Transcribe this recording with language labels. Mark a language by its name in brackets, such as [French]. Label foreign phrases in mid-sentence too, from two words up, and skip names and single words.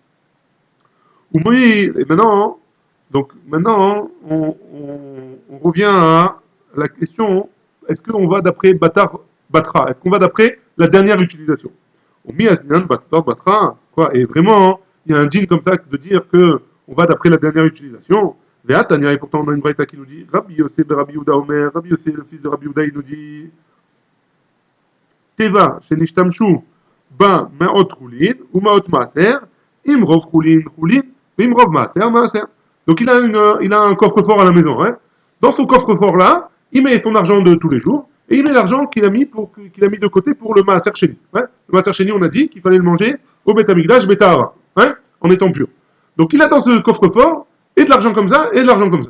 [French] Oui, et maintenant, on revient à la question est-ce qu'on va d'après Batra? Est-ce qu'on va d'après la dernière utilisation? Quoi? Et vraiment, il y a un deal comme ça de dire que on va d'après la dernière utilisation. Et pourtant on a une braïta qui nous dit Rabbi Yosef Rabbi Yehuda Omer, Rabbi Yosef le fils de Rabbi Yehuda, il nous dit [Hebrew] תיבה שנשתמשו בה מעות חולין [French] ou [Hebrew] מעות מעשר, אם רוב חולין, אם רוב מעשר. [French] Donc il a un coffre-fort à la maison. Hein. Dans son coffre-fort là, il met son argent de tous les jours et il met l'argent qu'il a mis de côté pour le [Hebrew] מעשר שני. [French] Hein. Le [Hebrew] מעשר שני, [French] on a dit qu'il fallait le manger au [Hebrew] בית המקדש בטהרה, [French] hein, en étant pur. Donc il a dans ce coffre-fort et de l'argent comme ça et de l'argent comme ça.